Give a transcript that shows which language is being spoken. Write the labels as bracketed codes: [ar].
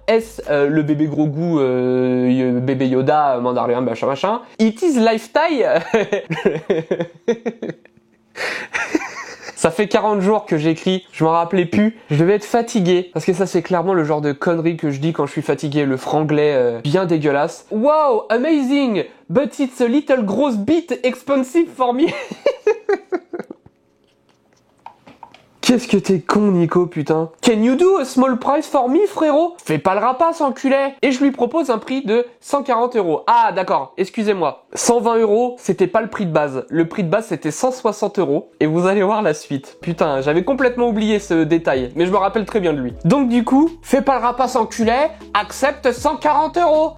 [fr] Est-ce le bébé Grogu bébé Yoda Mandalorian machin machin. [en] It is lifetime. [fr] Ça fait 40 jours que j'écris, je m'en rappelais plus, je devais être fatigué, parce que ça c'est clairement le genre de conneries que je dis quand je suis fatigué, le franglais bien dégueulasse. [en] Wow, amazing, but it's a little gross bit expensive for me. [fr] Qu'est-ce que t'es con, Nico, putain. [en] Can you do a small price for me, frérot? [fr] Fais pas le rapace, enculé. Et je lui propose un prix de 140 €. Ah, d'accord, excusez-moi. 120 €, c'était pas le prix de base. Le prix de base, c'était 160 €. Et vous allez voir la suite. Putain, j'avais complètement oublié ce détail. Mais je me rappelle très bien de lui. Donc du coup, fais pas le rapace, enculé. Accepte 140 €.